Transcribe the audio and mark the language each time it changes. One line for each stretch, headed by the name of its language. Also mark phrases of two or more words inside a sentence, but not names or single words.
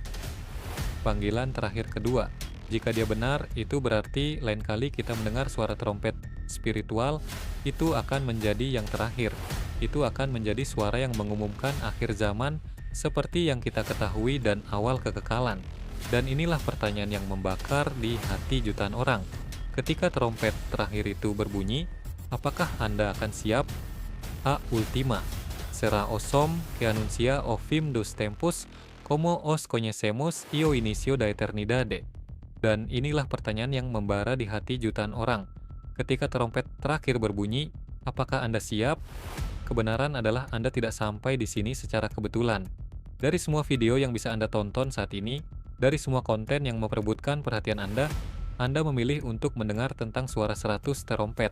Indonesian: Panggilan terakhir kedua. Jika dia benar, itu berarti lain kali kita mendengar suara trompet spiritual, itu akan menjadi yang terakhir. Itu akan menjadi suara yang mengumumkan akhir zaman seperti yang kita ketahui dan awal kekekalan. Dan inilah pertanyaan yang membakar di hati jutaan orang. Ketika trompet terakhir itu berbunyi, apakah Anda akan siap?
Portuguese: A ultima. Será osom que anuncia o fim dos tempos como os conhecemos io inicio da eternidade.
Indonesian: Dan inilah pertanyaan yang membara di hati jutaan orang. Ketika trompet terakhir berbunyi, apakah Anda siap? Kebenaran adalah Anda tidak sampai di sini secara kebetulan. Dari semua video yang bisa Anda tonton saat ini, dari semua konten yang memperebutkan perhatian Anda memilih untuk mendengar tentang suara 100 terompet.